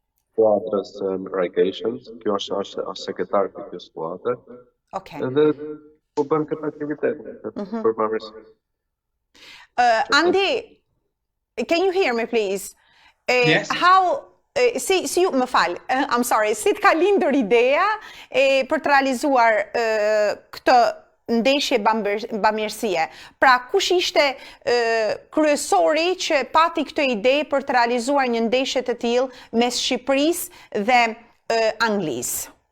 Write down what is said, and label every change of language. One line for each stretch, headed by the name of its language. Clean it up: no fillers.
Albanian: Skuadrës Rygations, kjo është sekretar të kjo skuadre. Okay. Edhe po bën këtë aktivitet për pamërsi.
English: Andy, can you hear me please? Yes.
Albanian: Si ju më fal,
English: I'm sorry,
Albanian: si të ka lindur ideja për të realizuar këtë ndeshje bamirësie? Pra, kush ishte kryesori që pati këtë ide për të realizuar një ndeshje të tillë mes Shqipërisë dhe Anglisë?